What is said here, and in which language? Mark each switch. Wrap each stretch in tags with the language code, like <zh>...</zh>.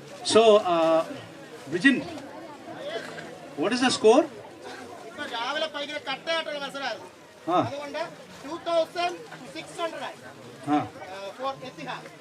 <en>So, Vijin, what is the score?</en> <ml>രാവിലെ ഭയങ്കര കട്ടയായിട്ടുള്ള മത്സരമായിരുന്നു. അതുകൊണ്ട് 2600 for Etihad.</ml>